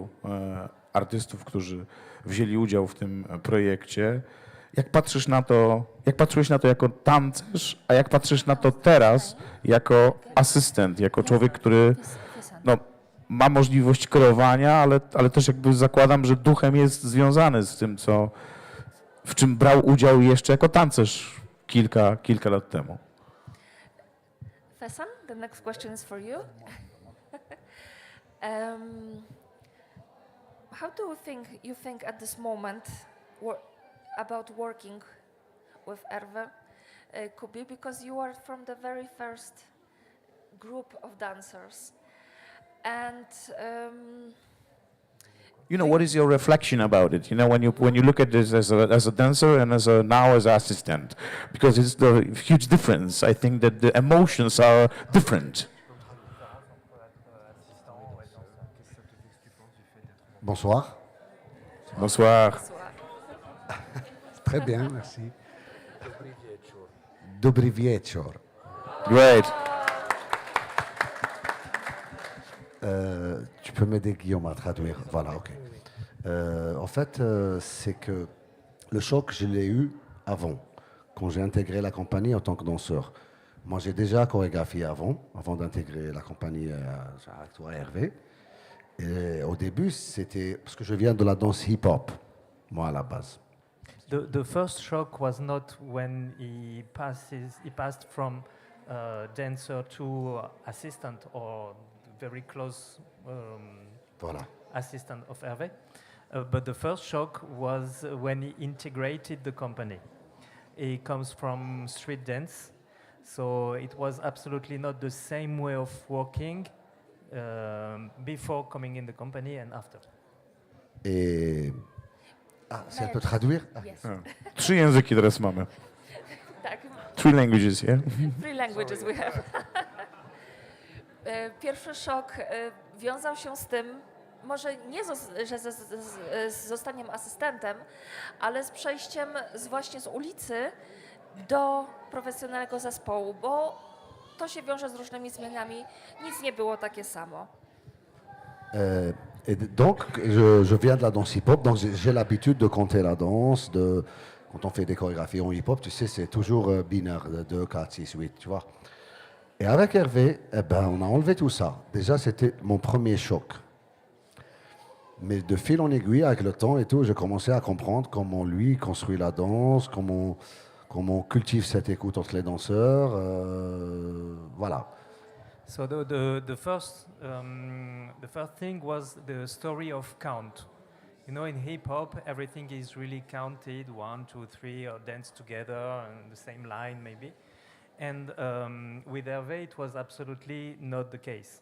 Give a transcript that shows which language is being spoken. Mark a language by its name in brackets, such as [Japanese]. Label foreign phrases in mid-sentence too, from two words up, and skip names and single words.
[Polish] artystów, którzy wzięli udział w tym projekcie Jak patrzysz na to, jak patrzyłeś na to jako tancerz, a jak patrzysz na to teraz jako asystent, jako człowiek, który no, ma możliwość kreowania, ale też jakby zakładam, że duchem jest związany z tym, w czym brał udział jeszcze jako tancerz kilka lat temu. [English] Fesan, the next question is for you. How do you think at this moment about working with Herve Koubi, because you are from the very first group of dancers, and You know, what is your reflection about it? You know, when you look at this as a dancer and now as an assistant, because it's the huge difference. I think that the emotions are different. [French] Bonsoir. Bonsoir. Très bien, merci. [Polish] Dobry wieczór. [English] Great. [French] Tu peux m'aider, Guillaume, à traduire. Voilà, ok. En fait, c'est que le choc, je l'ai eu avant, quand j'ai intégré la compagnie en tant que danseur. Moi, j'ai déjà chorégraphié avant d'intégrer la compagnie Actoire Hervé. Et au début, c'était parce que je viens de la danse hip-hop, moi, à la base. [English] The first shock was not when he passed from dancer to assistant or very close [French] Voilà. [English] assistant of Hervé. But the first shock was when he integrated the company. He comes from street dance, so it was absolutely not the same way of working before coming in the company and after. [French] Et... Ah, si elle peut traduire? [English] yes. [Polish] 3 języki teraz mamy. Tak, [English] 3 languages, yeah? 3 languages we have. [Polish] Pierwszy szok wiązał się z tym, może nie z zostaniem asystentem, ale z przejściem właśnie z ulicy do profesjonalnego zespołu, bo to się wiąże z różnymi zmianami. Nic nie było takie samo. [French] Et donc, je viens de la danse hip-hop, donc j'ai l'habitude de compter la danse. Quand on fait des chorégraphies en hip-hop, tu sais, c'est toujours binaire, 2, 4, 6, 8, tu vois. Et avec Hervé, eh ben, on a enlevé tout ça. Déjà, c'était mon premier choc. Mais de fil en aiguille, avec le temps et tout, j'ai commencé à comprendre comment lui construit la danse, comment on cultive cette écoute entre les danseurs. Voilà. [English] So the first thing was the story of count. You know, in hip hop, everything is really counted 1, 2, 3, or dance together on the same line maybe. And with Hervé, it was absolutely not the case.